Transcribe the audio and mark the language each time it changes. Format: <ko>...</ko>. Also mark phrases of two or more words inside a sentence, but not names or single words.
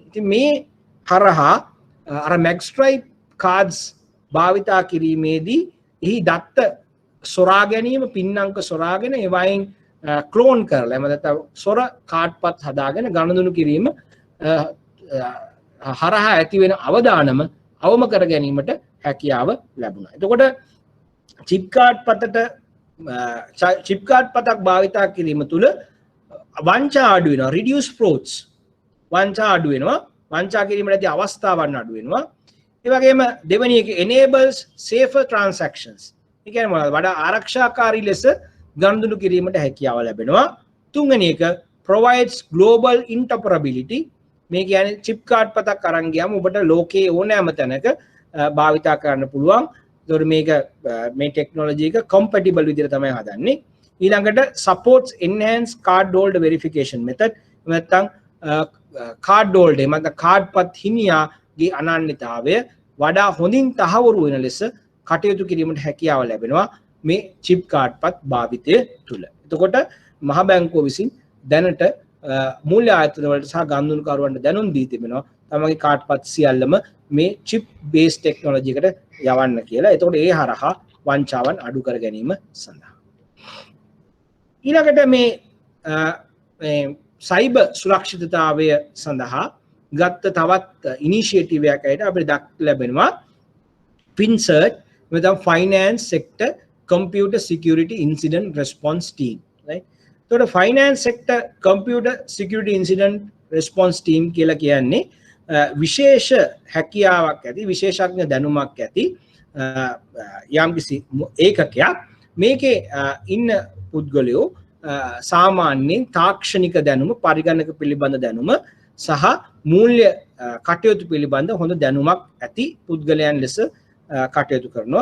<si>ඉතින් මේ හරහා අර</si> <en>MagStripe cards</en> <si>භාවිතා කිරීමේදී එහි දත්ත සොරා ගැනීම පින් අංක සොරාගෙන ඒවයින් ක්ලෝන් කරලා එහෙම නැත්නම් සොර කාඩ්පත් හදාගෙන ගනුදෙනු කිරීම හරහා ඇති වෙන අවදානම අවම කර ගැනීමට හැකියාව ලැබුණා. එතකොට චිප් කාඩ් පතක් භාවිතා කිරීම තුළ වංචා අඩු වෙනවා.</si> <en>reduce frauds</en> <si>වංචා අඩු වෙනවා. වංචා කිරීමට ඇති අවස්ථාවන් අඩු වෙනවා. ඒ වගේම දෙවෙනි එක</si> <en>enables safer transactions.</en> <si>ඒ කියන්නේ මොනවද? වඩා ආරක්ෂාකාරී ලෙස ගනුදෙනු කිරීමට හැකියාව ලැබෙනවා. තුන්වෙනි එක</si> <en>provides global interoperability.</en> <si>මේ කියන්නේ</si> <en>chip card</en> <si>පතක් අරන් ගියාම ඔබට ලෝකයේ ඕනෑම තැනක භාවිතා කරන්න පුළුවන්. ඒතකොට මේක මේ ටෙක්නොලොජි එක compatible විදිහට තමයි හදන්නේ.</si> <en>ඊළඟට supports enhanced card holder verification method.</en> <si>නැත්නම්</si> <en>card holder</en> <si>එමත් card පත් හිමියාගේ අනන්‍යතාවය වඩා හොඳින් තහවුරු වෙන ලෙස කටයුතු කිරීමට හැකියාව ලැබෙනවා මේ</si> <en>chip card</en> <si>පත් භාවිතය තුළ. එතකොට මහ බැංකුව විසින් දැනට මූල්‍ය ආයතන වලට සහ ගනුදෙනුකරුවන්ට දැනුම් දී තිබෙනවා තමගේ කාඩ් පත් සියල්ලම මේ</si> <en>chip based technology</en> <si>එකට යවන්න කියලා. එතකොට ඒ හරහා වංචාවන් අඩු කර ගැනීම සඳහා. ඊළඟට මේ සයිබර් සුරක්ෂිතතාවය සඳහා ගත්ත තවත් ඉනිෂියේටිව් එකක් ඇයිද අපිට දක්වලා ලැබෙනවා FinCERT නැත්නම් Finance Sector Computer Security Incident Response Team, right? එතකොට Finance Sector Computer Security Incident Response Team කියලා කියන්නේ විශේෂ හැකියාවක් ඇති විශේෂඥ දැනුමක් ඇති යම්කිසි ඒකකයක්. මේකේ ඉන්න පුද්ගලයෝ සාමාන්‍යයෙන් තාක්ෂණික දැනුම පරිගණක පිළිබඳ දැනුම සහ මූල්‍ය කටයුතු පිළිබඳ හොඳ දැනුමක් ඇති පුද්ගලයන් ලෙස කටයුතු කරනවා.</si>